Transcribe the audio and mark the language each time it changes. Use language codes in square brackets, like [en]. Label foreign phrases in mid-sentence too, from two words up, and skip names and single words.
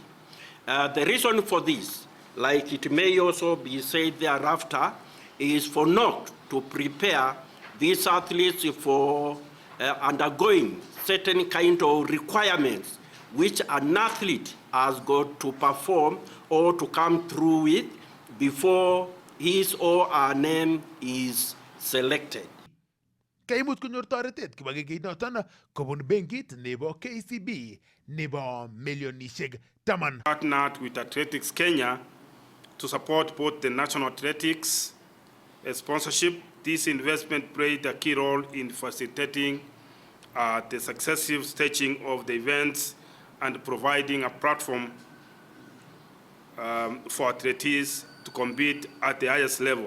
[en] The reason for this, like it may also be said thereafter, is for NOC to prepare these athletes for undergoing certain kind of requirements which an athlete has got to perform or to come through with before his or her name is selected. [kln] Kaimut kunyor toretet kibagengeit noton kobun benkit nebo KCB nebo milionishek 10. [en] Partnered with Athletics Kenya to support both the national athletics sponsorship. This investment played a key role in facilitating the successive staging of the events and providing a platform for athletes to compete at the highest level.